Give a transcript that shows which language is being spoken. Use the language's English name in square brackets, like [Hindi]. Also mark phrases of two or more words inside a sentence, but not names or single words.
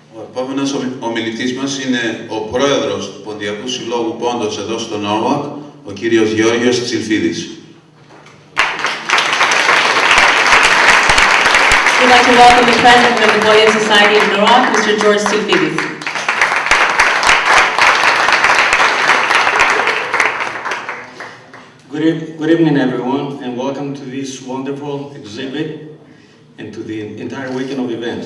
[Greek] επόμενος ομιλητής μας είναι ο πρόεδρος του Ποντιακού Συλλόγου Pontos εδώ στο Norwalk, ο κύριος Γιώργος Tsilfidis. [English] We'd like to welcome the president of the Pontian Society of Norwalk, Mr. George Tsilfidis. Good evening, everyone, and welcome to this wonderful exhibit and to the entire weekend of events.